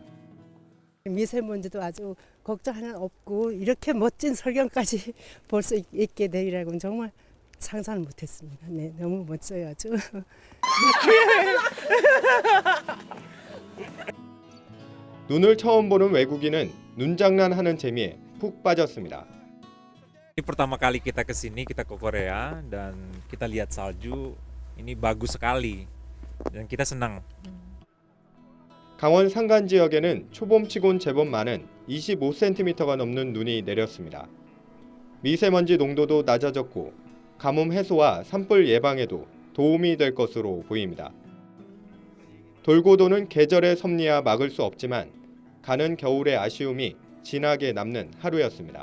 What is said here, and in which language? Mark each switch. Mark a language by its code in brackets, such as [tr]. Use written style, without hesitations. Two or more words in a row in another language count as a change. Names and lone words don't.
[ko] 미세먼지도 아주 걱정 하나 없고 이렇게 멋진 설경까지 볼 수 있게 되리라고는 정말 상상을 못했습니다. 네, 너무 멋져요 아주. 눈을 처음 보는 외국인은 눈장난하는 재미에 푹 빠졌습니다. [id] Ini pertama kali kita ke sini, kita ke Korea dan kita lihat salju. Ini bagus sekali dan kita senang. [ko] 강원 산간 지역에는 초봄치곤 제법 많은 25cm가 넘는 눈이 내렸습니다. 미세먼지 농도도 낮아졌고 가뭄 해소와 산불 예방에도 도움이 될 것으로 보입니다. 돌고 도는 계절의 섭리야 막을 수 없지만 가는 겨울의 아쉬움이 진하게 남는 하루였습니다.